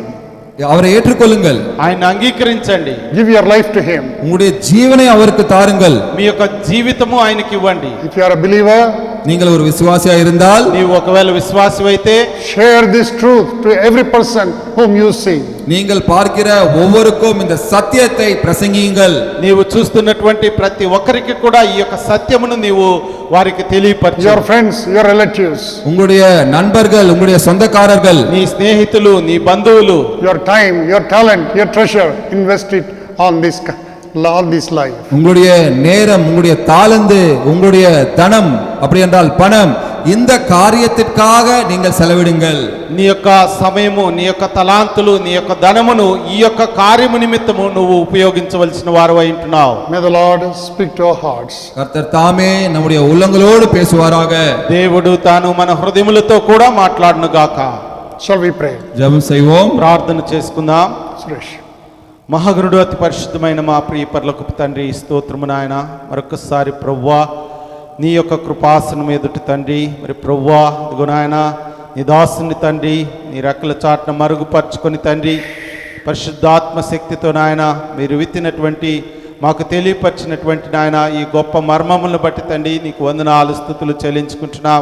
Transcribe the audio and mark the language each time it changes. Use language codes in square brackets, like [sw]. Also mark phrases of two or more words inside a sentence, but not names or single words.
[ta] அவரை ஏற்றுக்கொள்ளுங்கள். [te] ఆయన అంగీకరించండి. [en] Give your life to him. [ta] உங்களுடைய ஜீவனை அவருக்கு தாருங்கள். [te] మీ యొక్క జీవితము ఆయనకి ఇవ్వండి. [en] If you are a believer, [ta] நீங்கள் ஒரு விசுவாசியா இருந்தால் [te] నీవు ఒకవేళ విశ్వాసమైతే [en] share this truth to every person whom you see. [ta] நீங்கள் பார்க்கிற ஒவ்வொருக்கும் இந்த சத்தியத்தை பிரசங்கியுங்கள். [te] నీవు చూస్తున్నటువంటి ప్రతి ఒక్కరికి కూడా ఈ యొక్క సత్యమును నీవు వారికి తెలియపరచు. [en] Your friends, your relatives, [ta] உங்களுடைய நண்பர்கள், உங்களுடைய சொந்தக்காரர்கள், [te] నీ స్నేహితులు, నీ బంధువులు, [en] your time, your talent, your treasure, invest it on this life. [ta] உங்களுடைய நேரம், உங்களுடைய தாளந்து, உங்களுடைய தனம், அப்படி என்றால் பணம், இந்த காரியத்திற்காக நீங்கள் செலவிடுங்கள். [te] నీ యొక్క సమయము, నీ యొక్క తలాంతులు, నీ యొక్క ధనమును ఈ యొక్క కార్యము నిమిత్తము నువ్వు ఉపయోగించవలసిన వారు అయి ఉంటున్నావు. [en] May the Lord speak to our hearts. [ta] கர்த்தர் தாமே நம்முடைய உள்ளங்களோடு பேசுவாராக. [te] దేవుడు తాను మన హృదయములతో కూడా మాట్లాడును గాక. [en] Shall we pray? [ta] ஜெபம் செய்வோம். [te] ప్రార్థన చేసుకుందాం. Suresh. మహాగణుడు, అతి పరిశుద్ధమైన మా ప్రియ పరలోకపు తండ్రి, స్తోత్రము నాయన. మరొకసారి ప్రవ్వా నీ యొక్క కృపాసనం ఎదుటి తండ్రి, మరి ప్రవ్వా ఇదిగో నాయన నీ దాసుని తండ్రి నీ రెక్కల చాటున మరుగుపరుచుకొని తండ్రి పరిశుద్ధాత్మ శక్తితో నాయన మీరు విత్తినటువంటి మాకు తెలియపరిచినటువంటి నాయన ఈ గొప్ప మర్మములను బట్టి తండ్రి నీకు వందనాలు స్తుతులు చెల్లించుకుంటున్నాం.